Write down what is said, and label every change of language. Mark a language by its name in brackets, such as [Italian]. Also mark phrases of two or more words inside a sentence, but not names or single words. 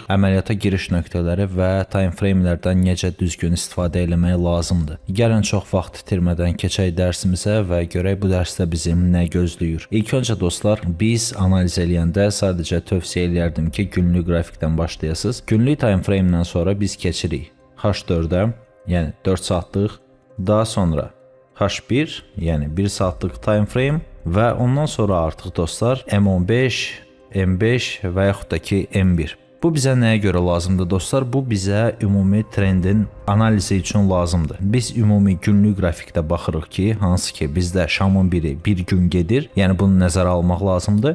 [Azerbaijani] Əməliyyata giriş nöqtələri və [English] time framelərdən [Azerbaijani] necə düzgün istifadə etmək lazımdır. Gəlin çox vaxt itirmədən keçək dərsimizə və görək bu dərsdə bizim nə gözləyir. İlk öncə dostlar, biz analiz eləyəndə sadəcə tövsiyə edərdim ki, günlük qrafikdən başlayasınız. Günlük [English] time frame-dən [Azerbaijani] sonra biz keçirik H4-ə, yəni 4 saatlıq, daha sonra H1, yəni 1 saatlıq [English] time frame [Azerbaijani] və ondan sonra artıq dostlar M15, M5 və yaxud da ki M1. Bu bizə nəyə görə lazımdır dostlar? Bu bizə ümumi trendin analizi üçün lazımdır. Biz ümumi günlük qrafikdə baxırıq ki, hansı ki bizdə şamın biri bir gün gedir, yəni bunu nəzərə almaq lazımdır.